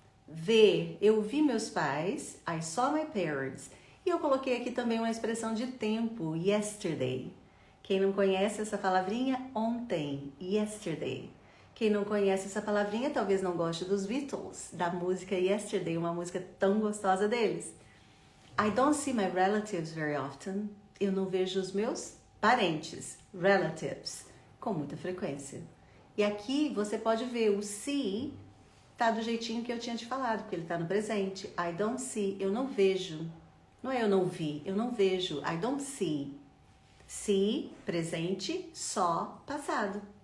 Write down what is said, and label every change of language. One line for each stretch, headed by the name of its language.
Portuguese: Ver, eu vi meus pais,
English: I saw my parents.
Portuguese: E eu coloquei aqui também uma expressão de tempo, yesterday. Quem não conhece essa palavrinha, ontem, yesterday. Quem não conhece essa palavrinha talvez não goste dos Beatles, da música Yesterday, uma música tão gostosa deles.
English: I don't see my relatives very often.
Portuguese: Eu não vejo os meus parentes, relatives, com muita frequência. E aqui você pode ver o see tá do jeitinho que eu tinha te falado, porque ele tá no presente.
English: I don't see,
Portuguese: eu não vejo. Não é eu não vi, eu não vejo.
English: I don't see.
Portuguese: See, presente, saw, passado.